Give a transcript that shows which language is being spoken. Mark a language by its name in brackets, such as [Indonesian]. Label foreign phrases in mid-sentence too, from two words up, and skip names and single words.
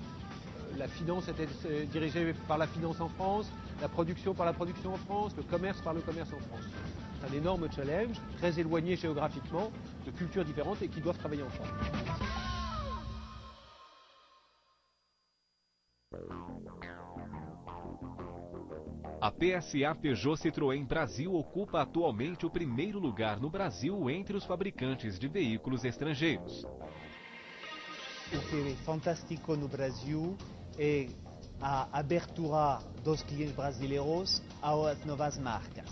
[French] La finance était dirigée par la finance en France, la production par la production en France, le commerce par le commerce en France. C'est un énorme challenge, très éloigné géographiquement, de cultures différentes et qui doivent travailler ensemble. [Portuguese] A PSA Peugeot Citroën Brasil ocupa atualmente o primeiro lugar no Brasil entre os fabricantes de veículos estrangeiros. O que é fantástico no Brasil é a abertura dos clientes brasileiros às novas marcas.